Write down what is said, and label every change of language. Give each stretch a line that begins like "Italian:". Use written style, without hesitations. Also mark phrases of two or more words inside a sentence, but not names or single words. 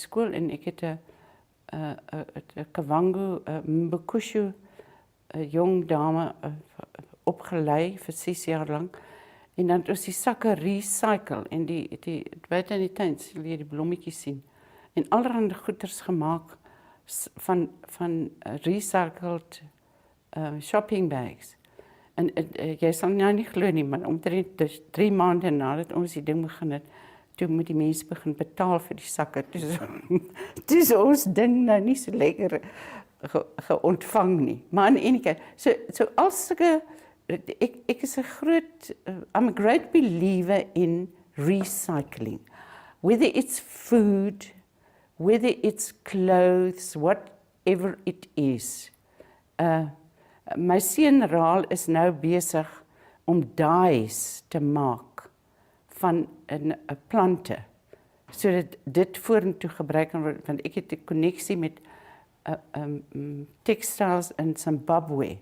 Afrikaans: skool, en ek het 'n Kavango, Mbukushu, 'n jong dame opgelei vir 6 jaar lank, en dan het ons die sakke recycle, en die buite in die tuin sal jy die blommetjies sien, en allerhande goeders gemaak, van
English: recycled shopping bags.
Afrikaans: En jy sal nou nie glo nie, maar omtrent 3 maande nadat ons die ding begin het, toe moet die mense begin betaal vir die sakke. Toe is ons ding nou nie so lekker geontvang nie. Maar in enige geval, so as ek is 'n groot,
English: I'm a great believer in recycling. Whether it's food, whether it's clothes, whatever it is.
Afrikaans: My seun Raal is nou besig om dyes te maak van 'n plante, sodat dit vorentoe gebruik kan word, want ek het 'n koneksie met textiles in Zimbabwe.